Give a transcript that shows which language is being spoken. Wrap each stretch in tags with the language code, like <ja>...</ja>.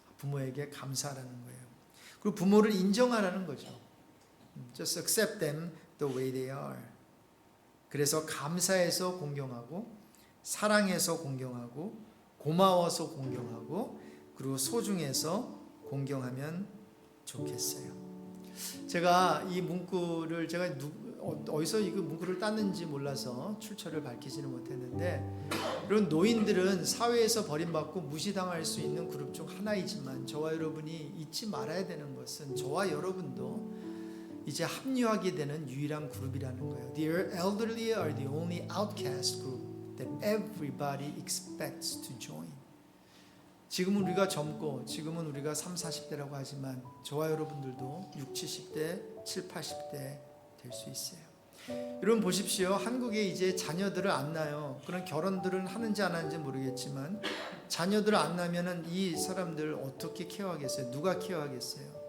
<ko>부모에게 감사하라는 거예요. 그리고 부모를 인정하라는 거죠.</ko> <en>Just accept them the way they are.</en> <ko>그래서 감사해서 공경하고, 사랑해서 공경하고, 고마워서 공경하고, 그리고 소중해서 공경하면 좋겠어요. 제가 이 문구를 어디서 이 문구를 땄는지 몰라서 출처를 밝히지는 못했는데, 이런 노인들은 사회에서 버림받고 무시당할 수 있는 그룹 중 하나이지만 저와 여러분이 잊지 말아야 되는 것은 저와 여러분도 이제 합류하게 되는 유일한 그룹이라는 거예요.</ko> <en>The elderly are the only outcast group that everybody expects to join.</en> <ko>지금은 우리가 젊고 지금은 우리가 30, 40대라고 하지만 저와 여러분들도 60, 70대, 70, 80대 될 수 있어요. 여러분 보십시오. 한국에 이제 자녀들을 안 낳아요. 그런 결혼들은 하는지 안 하는지 모르겠지만 자녀들을 안 낳으면 이 사람들 어떻게 케어하겠어요? 누가 케어하겠어요?</ko>